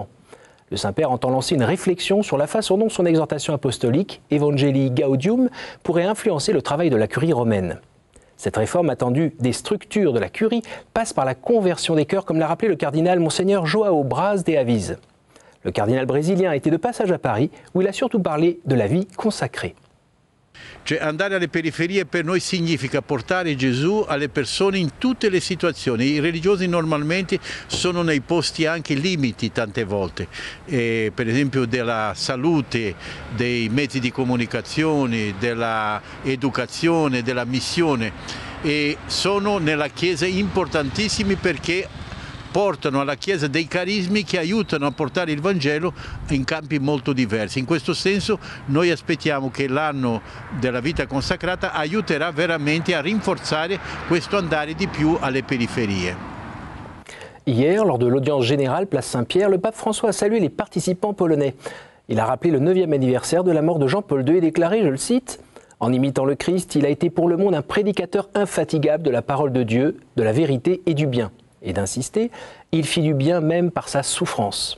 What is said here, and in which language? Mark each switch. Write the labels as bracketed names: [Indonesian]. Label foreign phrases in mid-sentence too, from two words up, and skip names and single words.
[French] Le Saint-Père entend lancer une réflexion sur la façon dont son exhortation apostolique, Evangelii Gaudium, pourrait influencer le travail de la curie romaine. Cette réforme attendue des structures de la curie passe par la conversion des cœurs, comme l'a rappelé le cardinal Monseigneur João Braz de Aviz. Le cardinal brésilien a été de passage à Paris, où il a surtout parlé de la vie consacrée. [Italian] Cioè andare alle periferie per noi significa portare Gesù alle persone in tutte le situazioni. I religiosi normalmente sono nei posti anche limiti tante volte, per esempio della salute, dei mezzi di comunicazione, della educazione, della missione, e sono nella Chiesa importantissimi perché portano alla Chiesa dei carismi che aiutano a portare il Vangelo in campi molto diversi. In questo senso noi aspettiamo che l'anno della vita consacrata aiuterà veramente a rinforzare questo andare di più alle periferie. [French] Hier, lors de l'audience générale place Saint-Pierre, le pape François a salué les participants polonais. Il a rappelé le 9e anniversaire de la mort de Jean-Paul II et déclaré, je le cite, « En imitant le Christ, il a été pour le monde un prédicateur infatigable de la parole de Dieu, de la vérité et du bien. » Et d'insister, il fit du bien même par sa souffrance.